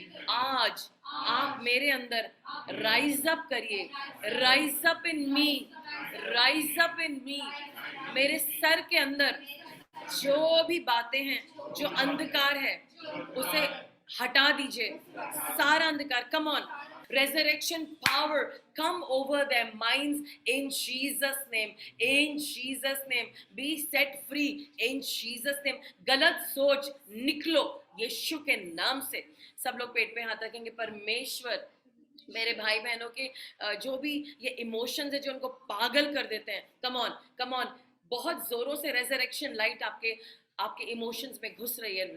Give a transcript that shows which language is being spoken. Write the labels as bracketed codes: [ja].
[hi] आज आप मेरे अंदर [en] rise up करिए, rise up in me, [hi] rise up in मी। मेरे सर के अंदर जो भी बातें हैं, जो अंधकार है, उसे हटा दीजिए, सारा अंधकार। [en] Come on, resurrection power come over their minds in Jesus name, in Jesus name। be set free in Jesus name। [hi] गलत सोच निकलो यीशु के नाम से। सब लोग पेट पे हाथ रखेंगे। परमेश्वर मेरे भाई बहनों के जो भी ये इमोशंस है जो उनको पागल कर देते हैं, [en] come on, come on, [hi] बहुत जोरों से रेजरेक्शन लाइट आपके इमोशंस में घुस रही है।